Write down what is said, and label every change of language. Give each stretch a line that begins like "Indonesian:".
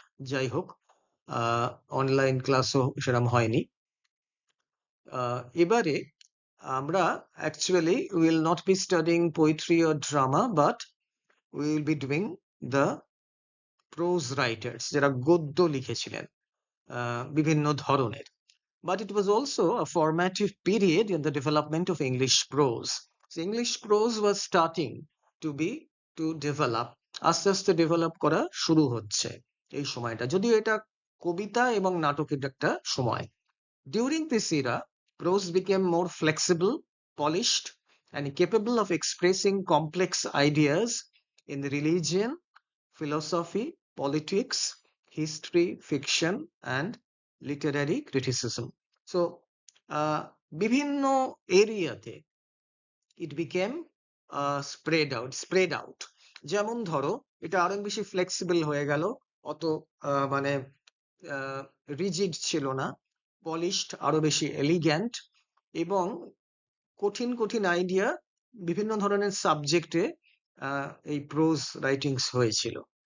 Bangla: যাই হোক, অনলাইন ক্লাসও সেরকম হয়নি। এবারে আমরা
English: actually will not be studying poetry or drama, but we will be doing the prose writers,
Bangla: যারা গদ্য লিখেছিলেন বিভিন্ন ধরনের।
English: But it was also a formative period in the development of English prose. So English prose was starting to develop,
Bangla: আস্তে আস্তে develop করা শুরু হচ্ছে এই সময়টা, যদিও এটা কবিতা এবং নাটকের একটা সময়।
English: During this era, prose became more flexible, polished, and capable of expressing complex ideas in religion, philosophy, politics, history, fiction, and literary criticism. So,
Bangla: বিভিন্ন এরিয়াতে
English: it became spread out.
Bangla: যেমন ধরো, এটা আরো বেশি ফ্লেক্সিবল হয়ে গেল, অত মানে রিজিড ছিল না, পলিশড, আরো বেশি এলিগ্যান্ট, এবং কঠিন কঠিন আইডিয়া বিভিন্ন ধরনের সাবজেক্টে এই প্রোজ রাইটিংস হয়েছিল।